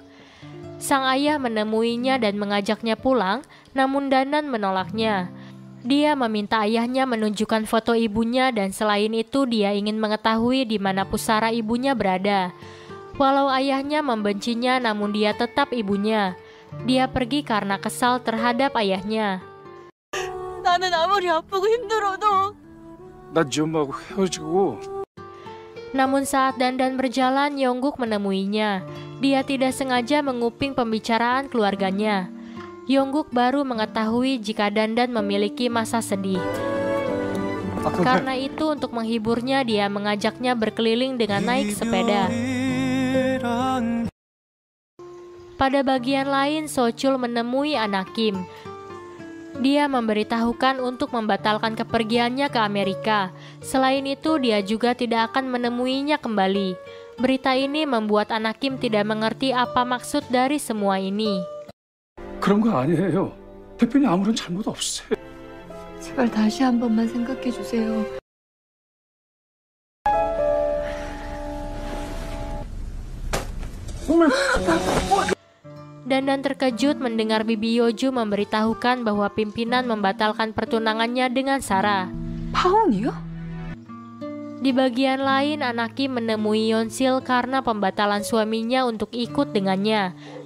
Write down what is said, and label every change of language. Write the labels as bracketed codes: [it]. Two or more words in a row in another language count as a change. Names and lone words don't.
[id] Sang ayah menemuinya dan mengajaknya pulang, namun Dandan menolaknya. Dia meminta ayahnya menunjukkan foto ibunya dan selain itu dia ingin mengetahui di mana pusara ibunya berada. Walau ayahnya membencinya, namun dia tetap ibunya. Dia pergi karena kesal terhadap ayahnya. [ko] 나는 아무리 아프고 힘들어도 나 네 엄마하고 헤어지고. [id] Namun saat Dandan berjalan, Yongguk menemuinya. Dia tidak sengaja menguping pembicaraan keluarganya. Yongguk baru mengetahui jika Dandan memiliki masa sedih. Karena itu untuk menghiburnya dia mengajaknya berkeliling dengan naik sepeda. Pada bagian lain, Sochul menemui anak Kim. Dia memberitahukan untuk membatalkan kepergiannya ke Amerika. Selain itu, dia juga tidak akan menemuinya kembali. Berita ini membuat anak Kim tidak mengerti apa maksud dari semua ini. [ko] 그런 거 아니에요. 대표님 아무런 잘못 없으세요. 제발 다시 한 번만 생각해 주세요. [id] Dandan terkejut mendengar Bibi Yeoju memberitahukan bahwa pimpinan membatalkan pertunangannya dengan Sarah. [ko] 파혼이요? [id] Di bagian lain, anak Kim menemui Yeonsil karena pembatalan suaminya untuk ikut dengannya.